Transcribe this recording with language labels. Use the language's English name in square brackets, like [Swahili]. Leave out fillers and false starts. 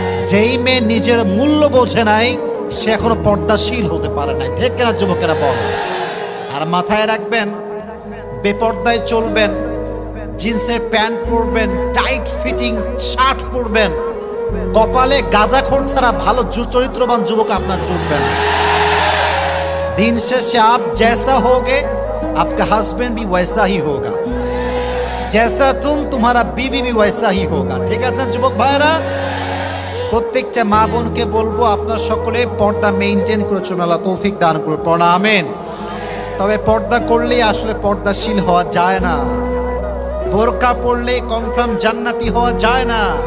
[Bangla] যেই মেয়ে নিজের মূল্য বোঝে নাই সে এখনো পর্দাশীল হতে পারে নাই। ঠিক কিনা যুবকেরা বল? আর মাথায় রাখবেন, বেপর্দায় চলবেন, জিন্সের প্যান্ট পরবেন, টাইট ফিটিং শার্ট পরবেন, কপালে গাঁজাখোর ছাড়া ভালো চরিত্রবান যুবক আপনার জুটবে না। [Hindi] दिन शेष आप जैसा होगे आपका हस्बैंड भी वैसा ही होगा, जैसा तुम्हारा बीवी भी वैसा ही होगा। [Bangla] ঠিক আছে যুবক ভাইরা, প্রত্যেকটা মা বোনকে বলবো আপনারা সকলে পর্দা মেইনটেইন করে চলুন, আল্লাহ তৌফিক দান করুন, পড়া আমিন। তবে পর্দা করলেই আসলে পর্দাশীল হওয়া যায় না, বোরকা পরলে কনফার্ম জান্নাতি হওয়া যায় না।